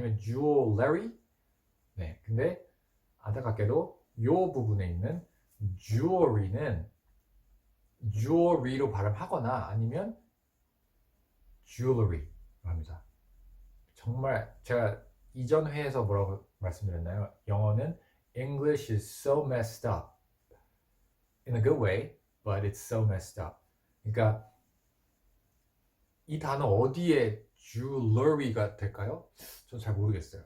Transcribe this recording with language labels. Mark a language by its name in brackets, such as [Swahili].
[Korean] 아니면 jewelry? 네, 근데 안타깝게도 이 부분에 있는 jewelry는 jewelry로 발음하거나 아니면 jewelry로 합니다. 정말 제가 이전 회에서 뭐라고 말씀드렸나요? 영어는 [English] English is so messed up in a good way, but it's so messed up. [Korean] 그러니까 이 단어 어디에 jewelry가 될까요? 저 잘 모르겠어요.